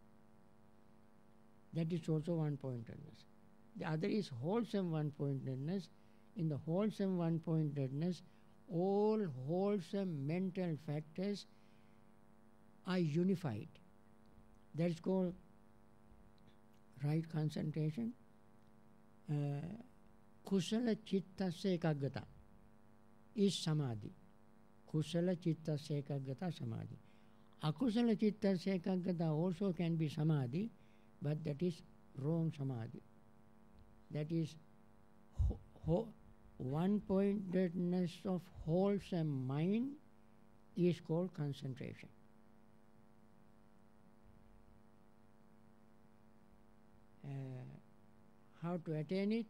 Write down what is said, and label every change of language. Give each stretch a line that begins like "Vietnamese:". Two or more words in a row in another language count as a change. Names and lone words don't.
English: That is also one-pointedness. The other is wholesome one-pointedness. In the wholesome one-pointedness, all wholesome mental factors are unified. That is called right concentration.
Pali: Kusala chittasya ekaggata is samadhi. Kusala chittasya ekaggata samadhi. Akusala chittasya ekaggata
English: also can be samadhi, but that is wrong samadhi. That is one-pointedness of wholesome mind is called concentration. How to attain it?